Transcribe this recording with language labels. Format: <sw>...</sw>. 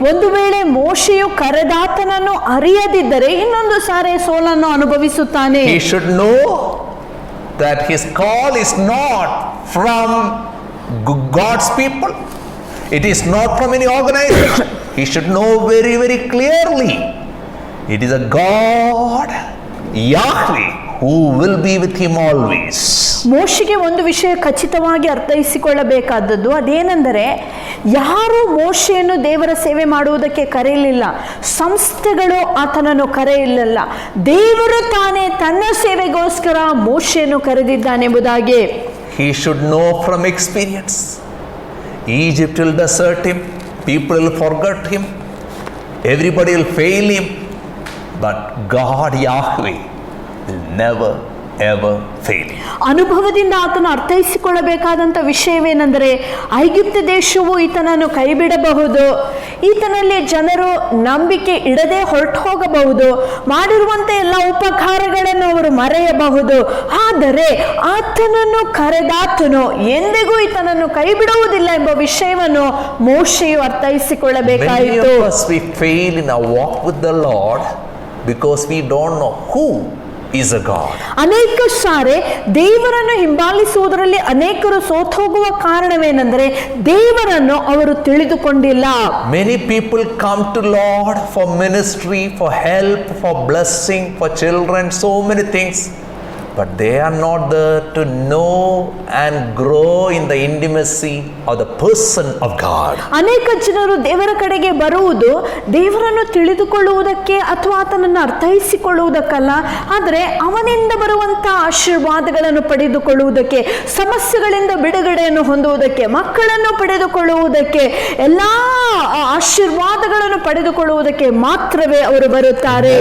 <kn>ಒಂದು ವೇಳೆ ಮೋಶೆಯು ಕರೆದಾತನನ್ನು ಅರಿಯದಿದ್ದರೆ ಇನ್ನೊಂದು ಸಾರಿ ಸೋಲನ್ನು ಅನುಭವಿಸುತ್ತಾನೆ.</kn> <en>He should know that his call is not from God's people. It is not from any organization. He should know very, very clearly. It is a God, Yahweh, who will be with him always.</en> <kn>ಮೋಶೆಗೆ ಒಂದು ವಿಷಯ ಖಚಿತವಾಗಿ ಅರ್ಥೈಸಿಕೊಳ್ಳಬೇಕಾದದ್ದು ಅದೇನೆಂದರೆ, ಯಾರು ಮೋಶೆಯನ್ನು ದೇವರ ಸೇವೆ ಮಾಡುವುದಕ್ಕೆ ಕರೆಯಲಿಲ್ಲ, ಸಂಸ್ಥೆಗಳು ಆತನನ್ನು ಕರೆಯಲಿಲ್ಲ, ದೇವರು ತಾನೇ ತನ್ನ ಸೇವೆಗೋಸ್ಕರ ಮೋಶೆಯನ್ನು ಕರೆದಿದ್ದಾನೆಂಬುದಾಗಿ.</kn> <en>He should know from experience. Egypt will desert him, people will forget him, everybody will fail him, but God, Yahweh, will never ever fail him.</en> <kn>ಅನುಭವದಿಂದ ಆತನು ಅರ್ಥೈಸಿಕೊಳ್ಳಬೇಕಾದಂಥ ವಿಷಯವೇನೆಂದರೆ, ಐಗುಪ್ತ ದೇಶವು ಈತನನ್ನು ಕೈಬಿಡಬಹುದು, ಈತನಲ್ಲಿ ಜನರು ನಂಬಿಕೆ ಇಡದೆ ಹೊರಟು ಹೋಗಬಹುದು, ಮಾಡಿರುವಂಥ ಎಲ್ಲ ಉಪಕಾರಗಳನ್ನು ಅವರು ಮರೆಯಬಹುದು, ಆದರೆ ಆತನನ್ನು ಕರೆದಾತನು ಎಂದಿಗೂ ಈತನನ್ನು ಕೈಬಿಡುವುದಿಲ್ಲ ಎಂಬ ವಿಷಯವನ್ನು ಮೋಶೆಯು ಅರ್ಥೈಸಿಕೊಳ್ಳಬೇಕಾಯಿತು.</kn> <en>Many of us, we fail in our walk with the Lord because we don't know who is a God.</en> <kn>ಅನೇಕ ಸಾರಿ ದೇವರನ್ನು ಹಿಂಬಾಲಿಸುವುದರಲ್ಲಿ ಅನೇಕರು ಸೋತು ಹೋಗುವ ಕಾರಣವೇನೆಂದರೆ ದೇವರನ್ನು ಅವರು ತಿಳಿದುಕೊಂಡಿಲ್ಲ.</kn> <en>Many people come to Lord for ministry, for help, for blessing, for children, so many things, but they are not there to know and grow in the intimacy of the person of God.</en> <kn>ಅನೇಕ ಜನರು ದೇವರ ಕಡೆಗೆ ಬರುವುದು ದೇವರನ್ನು ತಿಳಿದುಕೊಳ್ಳುವುದಕ್ಕೆ ಅಥವಾ ಆತನನ್ನು ಅರ್ಥೈಸಿಕೊಳ್ಳುವುದಕ್ಕಲ್ಲ, ಆದರೆ ಅವನಿಂದ ಬರುವಂತ ಆಶೀರ್ವಾದಗಳನ್ನು ಪಡೆದುಕೊಳ್ಳುವುದಕ್ಕೆ, ಸಮಸ್ಯೆಗಳಿಂದ ಬಿಡುಗಡೆಯನ್ನು ಹೊಂದುವುದಕ್ಕೆ, ಮಕ್ಕಳನ್ನು ಪಡೆದುಕೊಳ್ಳುವುದಕ್ಕೆ, ಎಲ್ಲಾ ಆಶೀರ್ವಾದಗಳನ್ನು ಪಡೆದುಕೊಳ್ಳುವುದಕ್ಕೆ ಮಾತ್ರವೇ ಅವರು ಬರುತ್ತಾರೆ.</kn>